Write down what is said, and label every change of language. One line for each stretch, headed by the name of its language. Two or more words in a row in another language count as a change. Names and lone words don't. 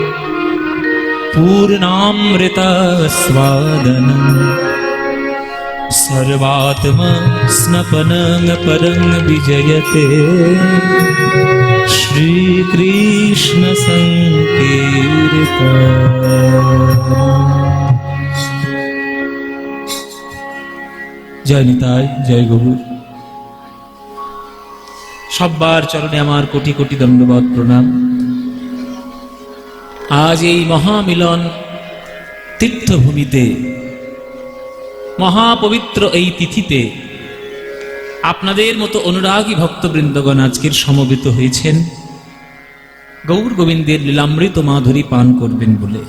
Sanskrit: पूर्णामृतास्वादनम् सर्वात्मा स्नपनं परं विजयते श्रीकृष्ण संकीर्तन।
Bangla: জয় নিতাই জয় গৌর। সব্বার চরণে আমার কোটি কোটি দণ্ডবত প্রণাম। আজ এই মহামিলন তীর্থভূমিতে মহাপবিত্র এই তিথিতে আপনাদের মতো অনুরাগী ভক্তবৃন্দগণ আজকের সমবেত হয়েছেন গৌর গোবিন্দের লীলামৃত মাধুরী পান করবেন বলে।